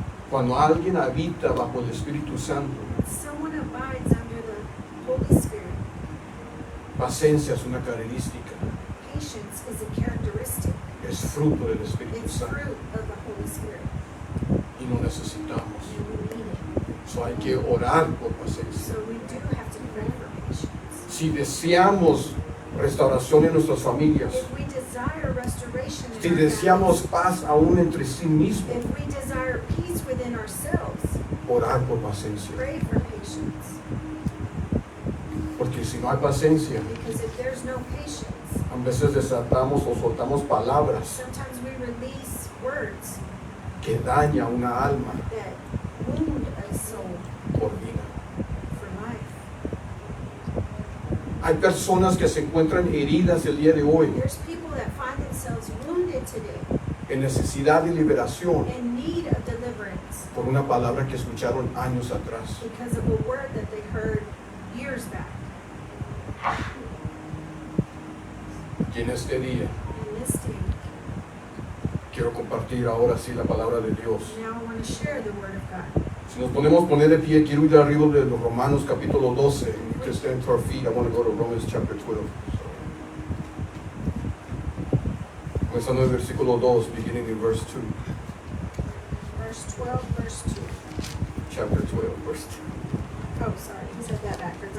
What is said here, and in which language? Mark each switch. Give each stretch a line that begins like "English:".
Spanish: Cuando alguien habita bajo el Espíritu Santo,
English: Someone abides under the Holy Spirit.
Spanish: paciencia es una característica,
English: Patience is a characteristic.
Spanish: es fruto del Espíritu
English: It's
Spanish: Santo
English: fruit of the Holy Spirit.
Spanish: y lo necesitamos.
English: And we need it.
Spanish: So hay que orar por paciencia.
English: So we do have to pray for patience.
Spanish: Si deseamos restauración en nuestras familias,
English: If we desire restoration
Spanish: si
English: in our
Spanish: deseamos
English: families,
Spanish: paz aún entre sí mismos,
English: if we desire peace within ourselves,
Spanish: orar por paciencia.
English: pray for patience.
Spanish: Porque si no hay paciencia,
English: Because if there's no patience,
Spanish: a veces desatamos o soltamos palabras
English: sometimes we release words
Spanish: que daña una alma
English: that wound a soul
Spanish: por vida.
English: for life.
Spanish: Hay personas que se encuentran heridas el día de hoy
English: There's people that find themselves wounded today
Spanish: en necesidad de liberación
English: in need of deliverance
Spanish: por una palabra que escucharon años atrás.
English: because of a word that they heard years back.
Spanish: Y en este día
English: And this day,
Spanish: quiero compartir ahora sí la palabra de Dios.
English: now I want to share the word of God.
Spanish: Si nos ponemos poner de pie, quiero ir arriba de los Romanos capítulo 12.
English: You can stand to our feet. I want to go to Romans chapter 12.
Spanish: Comenzando en el versículo 2,
English: beginning in verse 2. Verse 12, verse 2. Chapter 12, verse 2. Oh, sorry, he said that backwards.